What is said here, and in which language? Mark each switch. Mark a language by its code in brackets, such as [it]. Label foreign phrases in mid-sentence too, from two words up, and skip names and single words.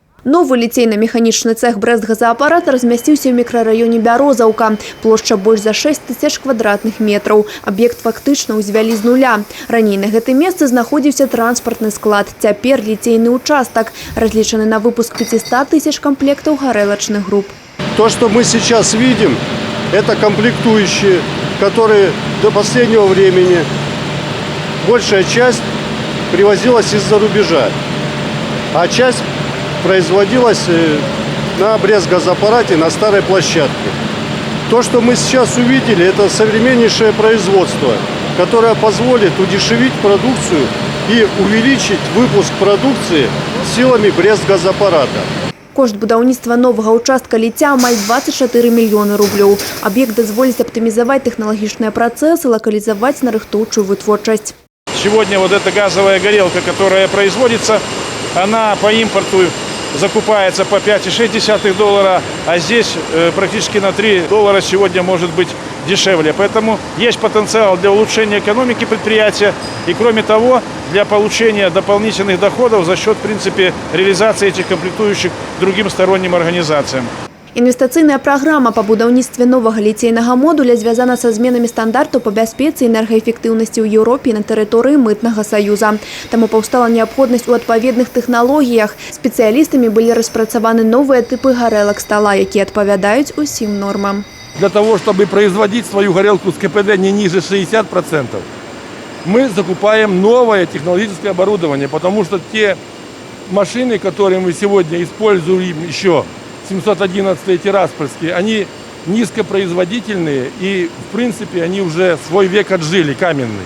[be] Новый ліцейна-механічны цех «Брест-газаапарат» размясціўся ў мікрараёне Бярозаўка. Плошча больш за 6000 квадратных метраў. Аб'ект фактычна ўзвялі з нуля. Раней на гэтым месцы знаходзіўся транспартны склад. Цяпер ліцейны участак, разлічаны на выпуск 500 тысяч комплектаў гарэлачных груп. [ru] То, что мы сейчас видим, это комплектующие, которые до последнего времени большая часть привозилась из-за рубежа, а часть производилась на Брест-газоаппарате на старой площадке. То, что мы сейчас увидели, это современнейшее производство, которое позволит удешевить продукцию и увеличить выпуск продукции силами Брест-газоаппарата. [be] Кошт будаўніцтва новага участка ліця амаль 24 мільёны рублёў. Аб'ект дазволіць аптымізаваць тэхналагічныя працэсы, лакалізаваць нарыхтоўчую вытворчасць. [ru] Сегодня вот эта газовая горелка, которая производится, она по импорту закупается по $5,6, а здесь практически на $3 сегодня может быть дешевле. Поэтому есть потенциал для улучшения экономики предприятия и, кроме того, для получения дополнительных доходов за счет, в принципе, реализации этих комплектующих другим сторонним организациям. [be] Інвестыцыйная праграма па будаўніцтве новага ліцейнага модуля звязана са зменамі стандартаў па бяспецы і энергаэфектыўнасці ў Еўропе на тэрыторыі мытнага саюза. Таму паўстала неабходнасць у адпаведных тэхналогіях. Спецыялістамі былі распрацаваны новыя тыпы гарэлак стала, якія адпавядаюць усім нормам. [ru] Для того, чтобы производить свою горелку с КПД не ниже 60%, мы закупаем новое технологическое оборудование, потому что те машины, которые мы сегодня используем еще, 711 Тираспольские, они низкопроизводительные и, в принципе, они уже свой век отжили, каменный.